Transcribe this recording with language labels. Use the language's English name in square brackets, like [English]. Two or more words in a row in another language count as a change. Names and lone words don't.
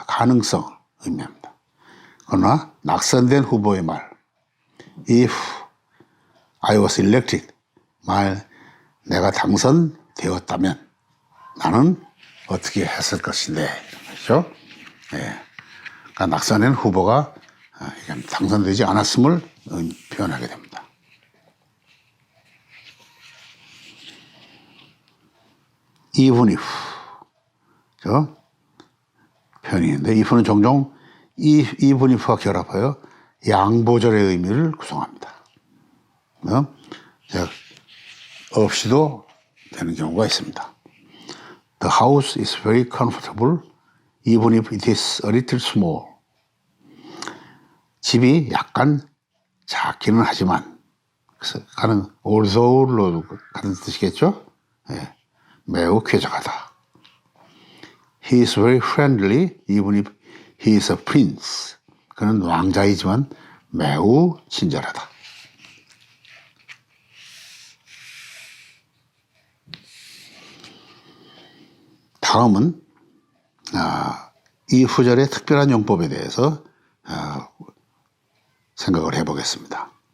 [Korean] 가능성을 의미합니다. 그러나 낙선된 후보의 말 [English] If I was elected, [Korean] 내가 당선되었다면 나는 어떻게 했을 것인데, 그렇죠? 그러니까 낙선된 후보가 당선되지 않았음을 표현하게 됩니다. [English] even if [Korean] 저 표현이 있는데 if는 종종 [English] even if [Korean] 와 결합하여 양보절의 의미를 구성합니다. 없이도 되는 경우가 있습니다. [English] The house is very comfortable even if it is a little small. [Korean] 집이 약간 작기는 하지만 그래서 although로 같은 뜻이겠죠? 네, 매우 쾌적하다. [English] He is very friendly even if he is a prince. [Korean] 그는 왕자이지만 매우 친절하다. 다음은 이 후절의 특별한 용법에 대해서 생각을 해보겠습니다.